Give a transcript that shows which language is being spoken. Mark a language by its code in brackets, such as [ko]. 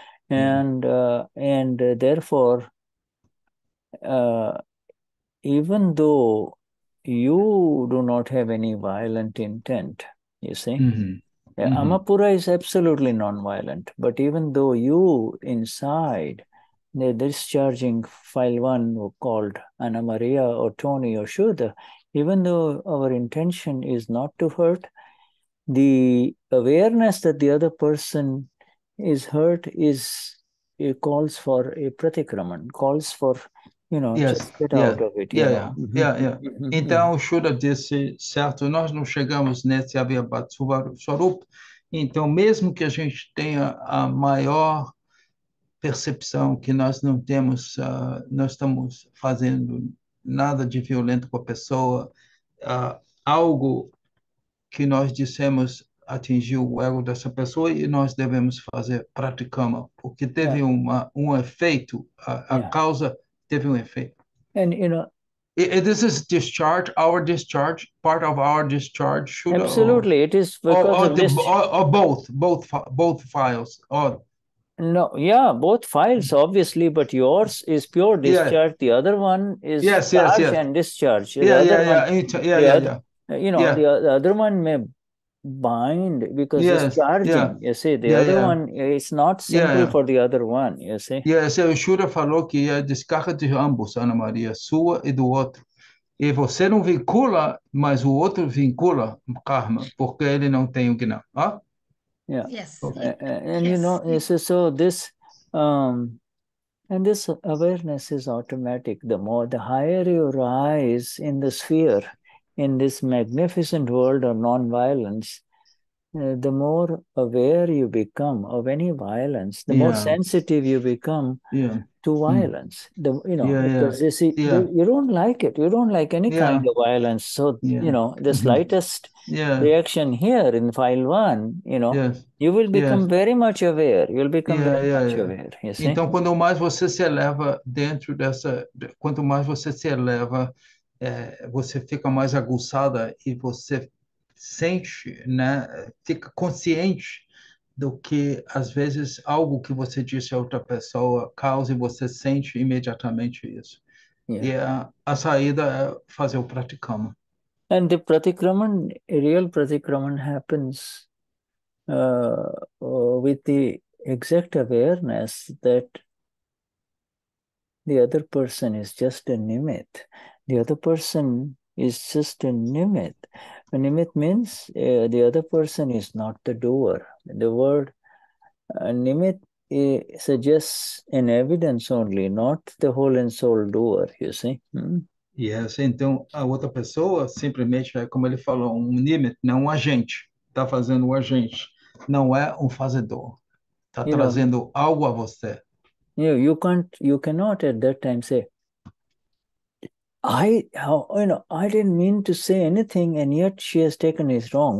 [en] And therefore, even though you do not have any violent intent, you see, Amapura is absolutely non-violent, but even though you inside the discharging file 1 called Ana Maria or Tony or Shuddha, even though our intention is not to hurt, the awareness that the other person is hurt it calls for a pratikraman, calls for, just get out of it. [pt] Então, o Shuddha disse, certo, nós não chegamos nesse Avyabhad Swarup, então, mesmo que a gente tenha a maior percepção que nós não estamos fazendo nada de violento com a pessoa, algo que nós dissemos atingiu o ego dessa pessoa e nós devemos fazer praticama, porque teve um efeito, a causa teve um efeito. [en] And, this is discharge, our discharge, part of our discharge. Absolutely, it is because of this. Or both files. No, both files, obviously, but yours is pure discharge. The other one is charge and discharge. The other one may bind because it's charging. You see, the other one is not simple for the other one. You see. [pt] O Shuddha falou que é descarga de ambos, Ana Maria, sua e do outro. E você não vincula, mas o outro vincula karma, porque ele não tem o Gnana. [en] Yes. And so this and this awareness is automatic. The higher you rise in the sphere, in this magnificent world of non-violence, the more aware you become of any violence, the more sensitive you become to violence. Because you see, you don't like it. You don't like any kind of violence. So, the slightest reaction here in file 1, you will become very much aware. You'll become very much aware. You see? [pt] Então, quanto mais você se eleva quanto mais você se eleva, você fica mais aguçada e você sente, né, fica consciente do que, às vezes, algo que você disse a outra pessoa causa e você sente imediatamente isso. E a saída é fazer o praticama. [en] And the pratikraman, real pratikraman happens with the exact awareness that the other person is just a nimit. The other person is just a nimit. A nimit means the other person is not the doer. The word nimit suggests an evidence only, not the whole and soul doer, you see. [pt] Yes, então a outra pessoa simplesmente é como ele falou, um nimit, não um agente. Está fazendo um agente, não é um fazedor. Está trazendo algo a você. [en] You cannot at that time say, I didn't mean to say anything, and yet she has taken it wrong.